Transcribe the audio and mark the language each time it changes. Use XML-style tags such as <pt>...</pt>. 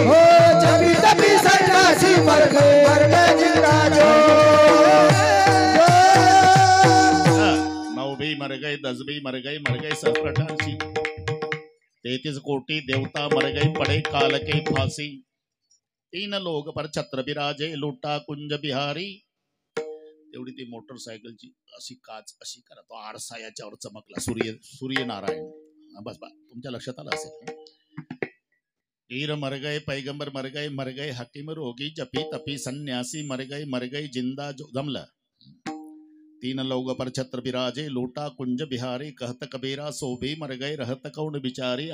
<hi>हो जपी तपी सन्यासी मर गए जिंदा जोगी. 9 भी मर गए, 10 भी मर गए सहस्त्रठासी. 33 कोटी देवता मर गए, पड़े काल के फांसी. 3 लोग पर छत्र बिराजे, लुटा कुंज बिहारी.</hi> <mr>तेवढी ती मोटरसायकलची अशी काच अशी करा, तो आरसा याच्यावर चमकला. सूर्यनारायण. बस तुमच्या लक्षात आलं असेल.</mr> <hi>पीर मर गए, पैगंबर मर गए हकीम रोगी. जपी तपी सन्यासी मर गए जिंदा जो.</hi> <mr>जमलं.</mr> <hi>3 लोग पर छत्र बिराजे, लूटा कुंज बिहारी. कहत कबीरा सो भी मर गए, रहत कौन बिचारी.</hi>